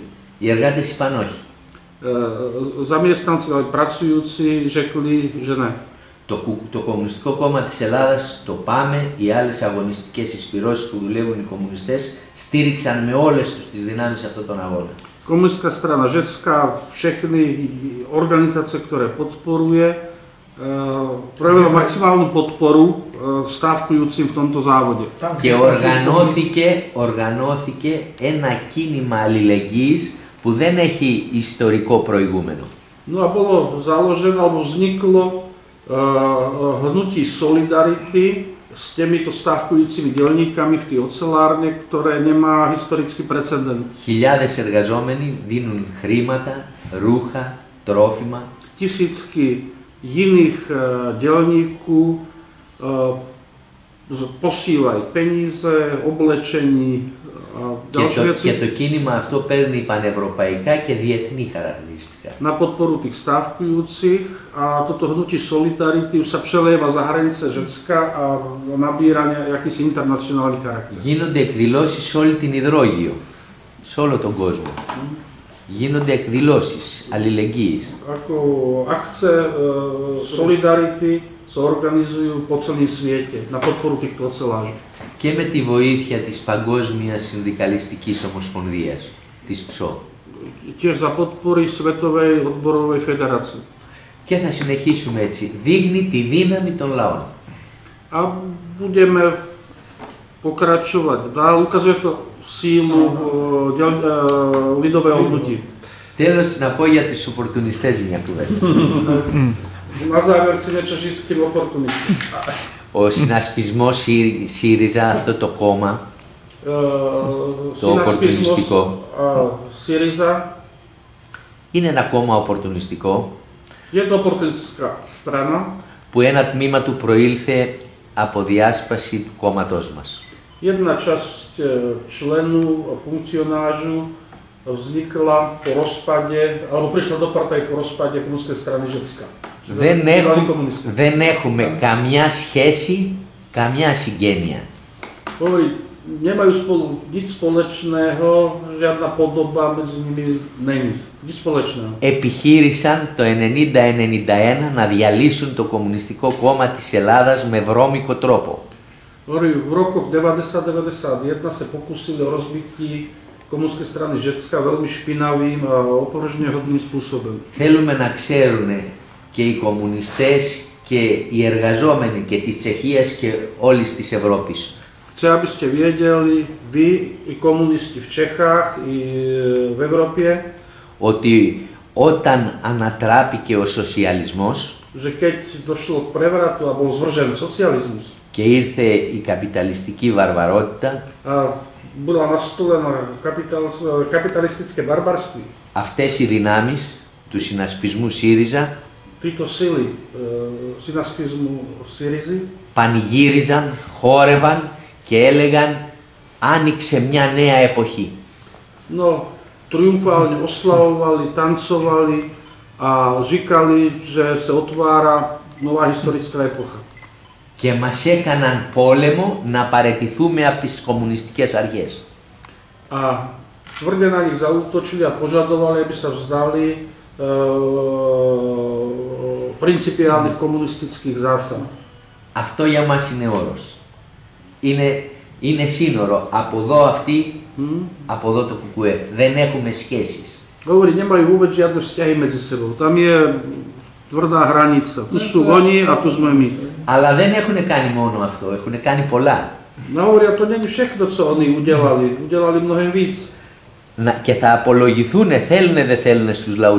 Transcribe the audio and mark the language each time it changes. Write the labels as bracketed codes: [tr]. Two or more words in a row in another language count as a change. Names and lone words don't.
[el] Οι εργάτες είπαν όχι. [sk] Zamestnanci, ale pracujúci řekli, že ne. [el] Το Κομμουνιστικό Κόμμα της Ελλάδας, το ΠΑΜΕ, οι άλλες αγωνιστικές εισπυρώσεις που δουλεύουν οι κομμουνιστές, στήριξαν με όλες τους τις δυνάμεις αυτόν τον αγώνα. [sk] Komunistická strana Řecka, všechny organizácie, ktoré podporuje, projevila maximálnu podporu stávkujúcim v tomto závode. [el] Και οργανώθηκε ένα κίνημα αλληλεγγύης που δεν έχει ιστορικό προηγούμενο. [sk] No a bolo založené, alebo vzniklo hnutí Solidarity s týmito stávkujúcimi dielníkami v tej ocelárne, ktoré nemá historický precedent. [el] Χιλιάδες εργαζόμενοι δίνουν χρήματα, ρούχα, τρόφιμα. [sk] Tisícky iných dielníků posílajú peníze, oblečení a ďalšie veci. [el] Και το κίνημα αυτό παίρνει πανευρωπαϊκά και διεθνή χαρακτηριστικά. [sk] Na podporu tých stávkujúcich a toto hnutie Solidarity už sa přelieva za hranice Řecka a nabíra jakýsi internacionálny charakter. [el] Γίνονται εκδηλώσεις σε όλη την υδρόγειο, σε όλο τον κόσμο. Γίνονται εκδηλώσεις αλληλεγγύης. [sk] Ako akce Solidarity sa organizujú po celém svete na podporu týchto ocelářov. [el] Και με τη βοήθεια της Παγκόσμιας Συνδικαλιστικής Ομοσπονδίας, της ΠΣΟ. [sk] Tiež za podpory Svetovej odborovej federácie. [el] Και θα συνεχίσουμε έτσι. Δείχνει τη δύναμη των λαών. [sk] A budeme pokračovať dál. [cs] Ukazuje to sílu lidového hnutí. [el] Τέλος, να πω για τους οπορτουνιστές μια κουβέντα. [sk] Na záver chcem niečo žiť s tým oportunistom. [el] Ο συνασπισμός ΣΥΡΙΖΑ, αυτό το κόμμα, το οπορτουνιστικό, Syriza είναι ένα κόμμα οπορτουνιστικό [sk] je to oportunistická strana. [el] που ένα τμήμα του προήλθε από διάσπαση του κόμματός μας. [sk] Jedna časť členů a funkcionářů vznikla po rozpade, alebo prišla do partaj po rozpade komunistickej strany Řecka. [el] Δεν έχουμε καμιά σχέση, καμιά συγγένεια. [sk] Nemajú spolu nič spoločného, žiadna podoba medzi nimi není. Nič spoločného. [el] Επιχείρησαν το 90-91 να διαλύσουν το Κομμουνιστικό Κόμμα της Ελλάδας με βρώμικο τρόπο. [sk] V rokoch 90-91 sa pokusili o rozbití komunistickej strany Řecka veľmi špinavým a opovrženiehodným spôsobom. [el] Θέλουμε να ξέρουν και οι κομμουνιστές και οι εργαζόμενοι και της Τσεχίας και όλης της Ευρώπης [sk] Chce, aby ste viedeli, vy i komunisti v Čechách i v Európe, [el] ότι όταν ανατράπηκε ο σοσιαλισμός [sk] že keď došlo k prevratu a bol zvržený socializmus [el] και ήρθε η καπιταλιστική βαρβαρότητα, [sk] a bola nastolená kapitalistické barbarství, [el] αυτές οι δυνάμεις του συνασπισμού ΣΥΡΙΖΑ [sk] títo sily synaskizmu Syrizy [el] πανηγύριζαν, χόρευαν και έλεγαν άνοιξε μια νέα εποχή. [sk] no, triumfálne oslavovali, tancovali a říkali, že sa otvára nová historická epocha. [el] Και μας έκαναν πόλεμο να παραιτηθούμε από τις κομμουνιστικές αρχές. [sk] A tvrde na nich zaútočili a požadovali, aby sa vzdali principiálnych komunistických zásad. [el] Αυτό για μας είναι όρος. Είναι σύνορο. Από εδώ αυτοί, από εδώ το κουκουέ. Δεν έχουμε σχέσεις. [sk] Hovorí, nemajú vôbec žiadne vzťahy medzi sebou. Tam je tvrdá hranica. Tu sú oni a tu sme my. [el] Αλλά δεν έχουν κάνει μόνο αυτό. Έχουν κάνει πολλά. [cs] No hovoria, to není všechno, co oni udělali. Udělali mnohem víc. [el] Και θα απολογηθούν, θέλουν δεν θέλουν στους λαούς.